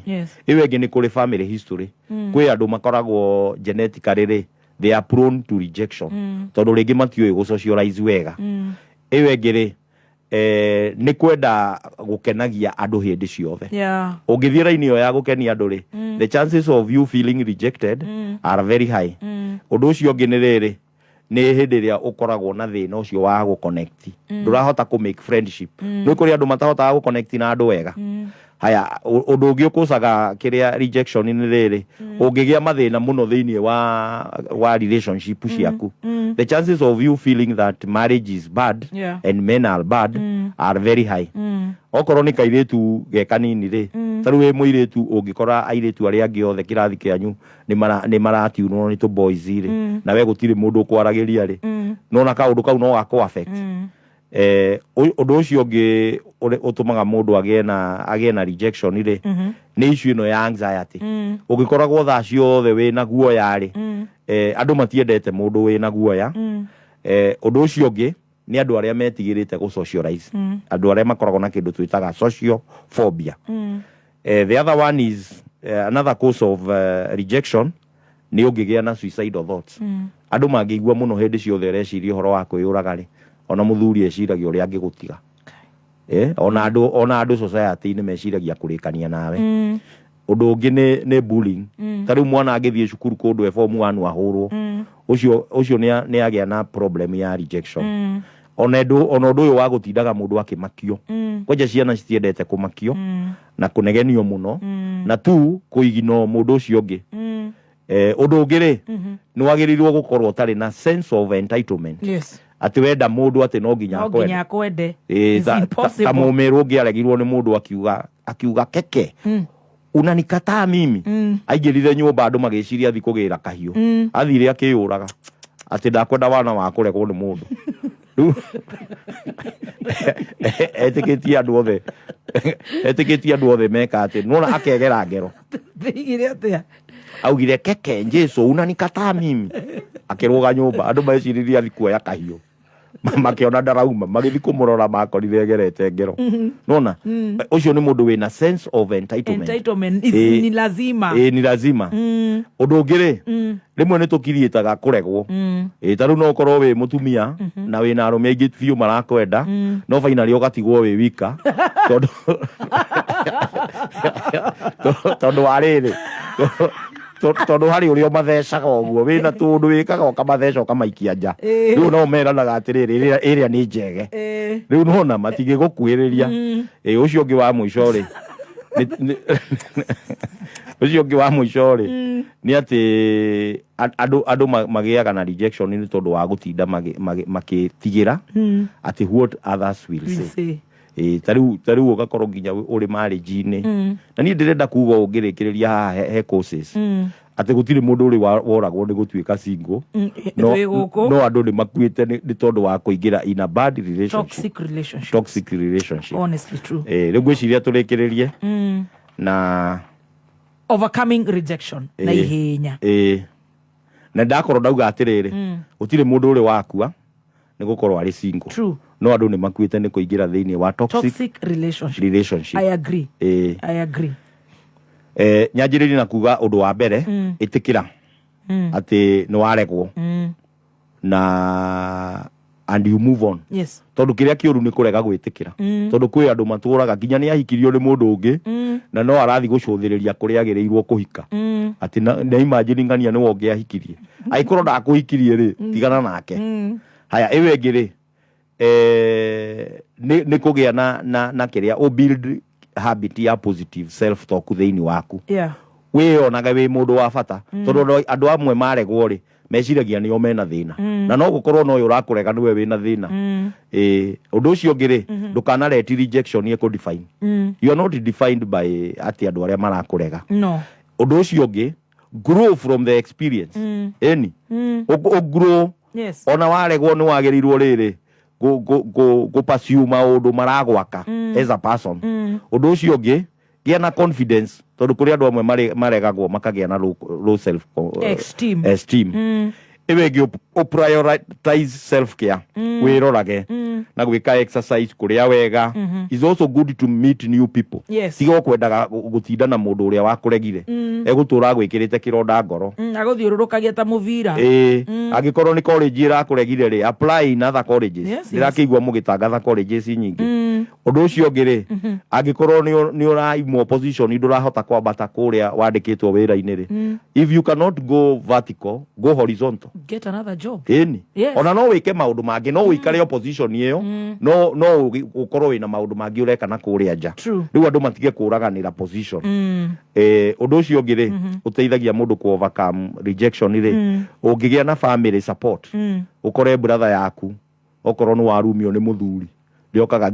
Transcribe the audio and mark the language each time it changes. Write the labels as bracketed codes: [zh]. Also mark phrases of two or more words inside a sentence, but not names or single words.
[ki] Iwe ngi ni kuri family history. Kwi andu makoragwo [en] genetically ri they are prone to rejection. [ki] Tondu ringi matioi gu socialize wega. Iwe ngi ri ni kwenda gukenagia andu hindi ciothe. Ungithie raini yo ya gukenia andu ri [en] the chances of you feeling rejected are very high. [ki] Undu ucio ngi ni riri ni hindi ria ukoragwo na thina ucio wa gu connect. Ndurahota ku [en] make friendship. [ki] Ni kuri andu matahota gu connect na andu wega. Haya undu ungi ukusaga kiria rejection ni riri ungigia mathina muno thiini wa relationship ciaku. [en] The chances of you feeling that marriage is bad and men are bad are very high. [ki] Okorwo ni kairitu ge kanini ri taru we muiritu ungikora airitu aria angi othe kirathi kianyu ni maratiunwo ni [en] to boys [ki] ri na we gutire mundu kwaragiria ri nona kaundu kau no gako affect. Undu ucio ngi utumaga mundu agie na rejection ri ni issue ino ya anxiety. Ugikoragwo thaa ciothe wina guoya ri andu matiendete mundu wina guoya. Undu ucio ngi ni andu aria metigirite gu socialize. Andu aria makoragwo na kindu twitaga [en] social phobia. The other one is another cause of rejection [ki] ni ungigia na [en] suicidal thoughts. [ki] Andu mangigua muno hindi ciothe reciria horo wa kwiyuraga ri ona muthuri eciragia uria angigutiga. Ona andu society ni meciragia kurikania nawe. Undu ungi ni bullying. Tari mwana agithie cukuru kundu e form 1 ahurwo. Ucio ni agia na problem ya rejection. Ona undu uyu wa gutindaga mundu akimakio. Kwaja ciana citiendete kumakio na kunegenio muno na tu kuigino mundu ucio ungi. Undu ungi ri ni wagirirwo gukorwo tari na [en] sense of entitlement. [ki] Yes. Ati wenda mundu ati no ginya akwende. Ta mumeru ungi aregirwo ni mundu akiuga keke. [sw] Unanikataa mimi. [ki] Aigirire nyumba andu magiciria thi kugira kahiu. Athire akiyuraga ati ndakwenda wana wa kuregwo ni mundu. Etikitia andu othe meka ati nona akegera ngero. Thigire atia. Augire keke Jesu [sw] unanikataa mimi. [ki] akĩrũga nyũmba andũ meciririe athi kuoya kahiũ makĩona ndarauma magĩthi kũmũrora makorire egerete ngero nona ũcio nĩ mũndũ wĩna [en] sense of entitlement [ki] ni lazima ni lazima ũndũ ũngĩ rĩmwe nĩ tũkiriĩtaga kũregwo ta rĩu no ũkorwo wĩ mũtumia na wĩna arũme aingĩ biũ marakwenda no finally ũgatigwo wĩ wika tondũ wa rĩrĩ tondũ harĩ ũrĩa mathecaga ũguo wĩna tũndũ wĩkaga ũkamatheca ũkamaikia nja rĩu no meranaga atĩrĩrĩ ĩrĩa nĩ njege rĩu nona matigĩgũkuhĩrĩria ũcio ũngĩ wa mũico rĩ ũcio ũngĩ wa mũico rĩ nĩ atĩ andũ magĩaga na rejection nĩ tondũ wa gũtinda makĩtigĩra atĩ [en] what others will say [ki] tarĩu ũgakorwo nginya ũrĩ marriage-inĩ na niĩ ndĩrenda kuga ũngĩrĩkĩrĩria haha he courses atĩ gũtirĩ mũndũ ũrĩ woragwo nĩ gũtuĩka single no andũ nĩ makuĩte nĩ tondũ wa kũingĩra [en] in a bad toxic relationship honestly true [ki] rĩu ngwĩciria tũrĩkĩrĩrie na [en] overcoming rejection [ki] na ihenya na ndakorwo ndauga atĩrĩrĩ gũtirĩ mũndũ ũrĩ wakua nĩ gũkorwo arĩ single true no andũ nĩ makuĩte nĩ kũingĩra thĩinĩ wa [en] toxic relationship I agree [ki] nyanjĩrĩrie na kuga ũndũ wa mbere ĩtĩkĩra atĩ nĩ waregwo na [en] and you move on [ki] tondũ kĩrĩa kĩũru nĩ kũrega gwĩtĩkĩra tondũ kwĩ andũ matũraga nginya nĩ ahikirio nĩ mũndũ ũngĩ na no arathi gũcũthĩrĩria kũrĩa agĩrĩirwo kũhika atĩ na imagine ngania nĩ wonge ahikirie agĩkorwo ndakũhikirie rĩ tigana nake haya ĩwe ĩngĩ rĩ nĩ kũgĩa na kĩrĩa o [en] build habit [ki] ya [en] positive self talk [ki] thĩinĩ waku wĩyonaga wĩ mũndũ wa bata tondũ andũ amwe maregwo rĩ meciragia nĩo mena thĩna na no gũkorwo no ũyũ ũrakũrega nĩwe wĩna thĩna ũndũ ũcio ũngĩ rĩ ndũkanareti [en] rejection define you are not defined by [ki] atĩ andũ arĩa marakũrega ũndũ ũcio ũngĩ [en] grow from the experience [ki] grow ona waregwo nĩ wagĩrĩirwo rĩrĩ pursue maũndũ maragwaka [en] as a person [ki] ũndũ ũcio ũngĩ gĩa na confidence tondũ kũrĩ andũ amwe maregagwo makagĩa na [en] low self esteem [ki] ĩwe ĩngĩ [en] prioritize self care [ki] wĩrorage na gwĩka exercise kũrĩa wega [en] is also good to meet new people [ki] tiga kwendaga gũtinda na mũndũ ũrĩa wakũregire egũtũra gwĩkĩrĩte kĩronda ngoro agũthiũrũrũkagia ta mũbira angĩkorwo nĩ college ĩrakũregire rĩ [en] apply in other colleges [ki] ndĩrakĩigua mũgĩtangatha colleges nyingĩ ũndũ ũcio ũngĩ rĩ angĩkorwo nĩ ũraimwo position ndũrahota kwambata kũrĩa wandĩkĩtwo wĩra-inĩ rĩ [en] if you cannot go vertical go horizontal get another job [ki] ona no wĩke maũndũ mangĩ no wĩikare opposition ĩyo no ũkorwo wĩna maũndũ mangĩ ũreka na kũrĩa nja rĩu andũ matige kũraganĩra position ũndũ ũcio ũngĩ rĩ ũteithagia mũndũ ku [en] overcome rejection [ki] rĩ ũngĩgĩa na [en] family support [ki] ũkore brother yaku okorwo nĩ warumio nĩ mũthuri ndĩokaga